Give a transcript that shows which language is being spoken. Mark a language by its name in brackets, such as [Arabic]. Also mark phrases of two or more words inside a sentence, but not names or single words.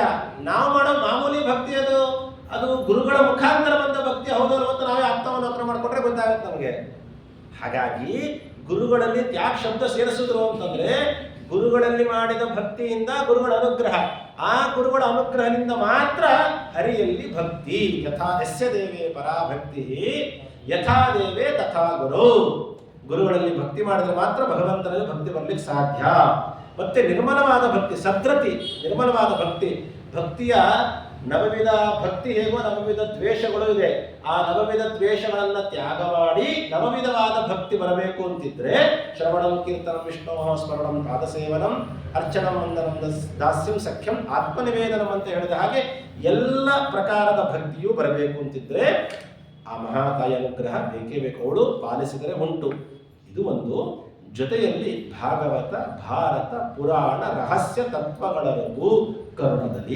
[Kannada] ನಾವು ಮಾಡೋ ಮಾಮೂಲಿ ಭಕ್ತಿ ಅದು ಗುರುಗಳ ಮುಖಾಂತರ ಬಂದ ಭಕ್ತಿ ಹೌದು ಅಂತ ನಾವೇ ಆಪ್ತವನ್ನ ಮಾಡ್ಕೊಂಡ್ರೆ ಗೊತ್ತಾಗುತ್ತೆ ನಮಗೆ. ಹಾಗಾಗಿ ಗುರುಗಳಲ್ಲಿ ಯಾಕೆ ಶಬ್ದ ಸೇರಿಸಿದ್ರು ಅಂತಂದ್ರೆ, ಗುರುಗಳಲ್ಲಿ ಮಾಡಿದ ಭಕ್ತಿಯಿಂದ ಗುರುಗಳ ಅನುಗ್ರಹ, ಆ ಗುರುಗಳ ಅನುಗ್ರಹದಿಂದ ಮಾತ್ರ ಹರಿಯಲ್ಲಿ ಭಕ್ತಿ. [Sanskrit] ಯಥಾ ಯಸ್ಯ ದೇವೇ ಪರಾಭಕ್ತಿ ಯಥಾ ದೇವೇ ತಥಾ ಗುರು. [Kannada] ಗುರುಗಳಲ್ಲಿ ಭಕ್ತಿ ಮಾಡಿದ್ರೆ ಮಾತ್ರ ಭಗವಂತನಲ್ಲಿ ಭಕ್ತಿ ಬರ್ಲಿಕ್ಕೆ ಸಾಧ್ಯ. ಮತ್ತೆ ನಿರ್ಮಲವಾದ ಭಕ್ತಿ, ಸದ್ರತಿ, ನಿರ್ಮಲವಾದ ಭಕ್ತಿ. ಭಕ್ತಿಯ ನವವಿಧ ಭಕ್ತಿ ಹೇಗೋ ನವವಿಧ ದ್ವೇಷಗಳು ಇದೆ. ಆ ನವವಿಧ ದ್ವೇಷಗಳನ್ನ ತ್ಯಾಗ ಮಾಡಿ ನವವಿಧವಾದ ಭಕ್ತಿ ಬರಬೇಕು ಅಂತಿದ್ರೆ [Sanskrit] ಶ್ರವಣಂ ಕೀರ್ತನಂ ವಿಷ್ಣು ಸ್ಮರಣಂ ಪಾದಸೇವನಂ ಅರ್ಚನಂ ವಂದನಂ ದಾಸ್ಯಂ ಸಖ್ಯಂ ಆತ್ಮನಿವೇದನಂ [Kannada] ಅಂತ ಹೇಳಿದ ಹಾಗೆ ಎಲ್ಲ ಪ್ರಕಾರದ ಭಕ್ತಿಯೂ ಬರಬೇಕು ಅಂತಿದ್ರೆ ಆ ಮಹಾತಾಯಿ ಅನುಗ್ರಹ ಬೇಕೇ ಬೇಕು. ಅವಳು ಪಾಲಿಸಿದರೆ ಉಂಟು. ಇದು ಒಂದು. ಜೊತೆಯಲ್ಲಿ ಭಾಗವತ, ಭಾರತ, ಪುರಾಣ, ರಹಸ್ಯ ತತ್ವಗಳವರೆಗೂ ಕರುಣದಲ್ಲಿ.